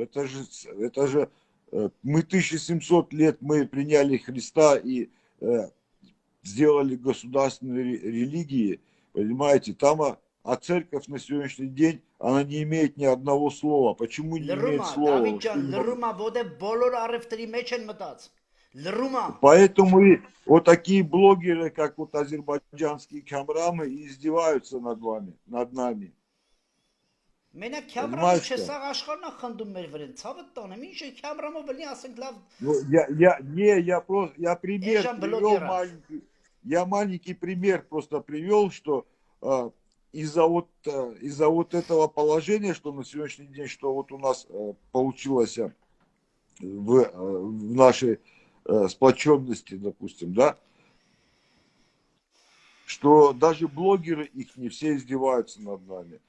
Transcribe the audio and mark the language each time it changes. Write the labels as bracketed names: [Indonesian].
[Russian] Это же мы 1700 лет мы приняли Христа и сделали государственные религии, понимаете, там, а церковь на сегодняшний день, она не имеет ни одного слова. Почему не имеет слова? Поэтому и вот такие блогеры, как вот азербайджанские камрамы, издеваются над нами. [Armenian] Մենակ քյամրամը չէ, սա աշխարհն է խնդում մեր վրան, цավը տանեմ, ինչ է քյամրամը բլի ասենք լավ։ [Russian] Я пример привел маленький, я маленький пример просто привел, что из-за вот этого положения, что на сегодняшний день, что вот у нас получилось в нашей сплоченности, допустим, да, что даже блогеры их не все издеваются над нами.